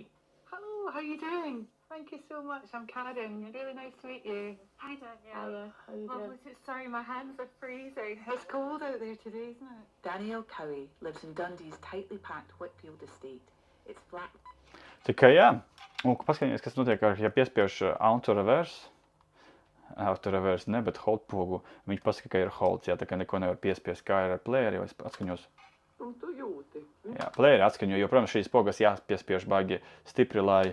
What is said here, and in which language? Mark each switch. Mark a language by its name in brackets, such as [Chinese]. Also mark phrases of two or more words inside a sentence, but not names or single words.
[English] Hello, how are you doing? Thank you so much. I'm Karen. Really nice to meet you. Hi, Danielle. How you doing? Sorry, my hands are freezing. It's cold out there today, isn't it? Danielle Cowie lives in Dundee's tightly packed Whitfield estate. It's flat. [Latvian] Tikai jā. Un paskatīmies, kas notiek, ja piespiež auto-reverse. Auto-reverse ne, bet hold pogu. Viņš pasaka, ka ir holds, tā kā neko nevar piespiest, kā ir ar playeri, jo es atskaņos. Un tu jūti. Jā, playeri atskaņo, jo, protams, šīs pogas jāpiespiež baigi stipri, lai...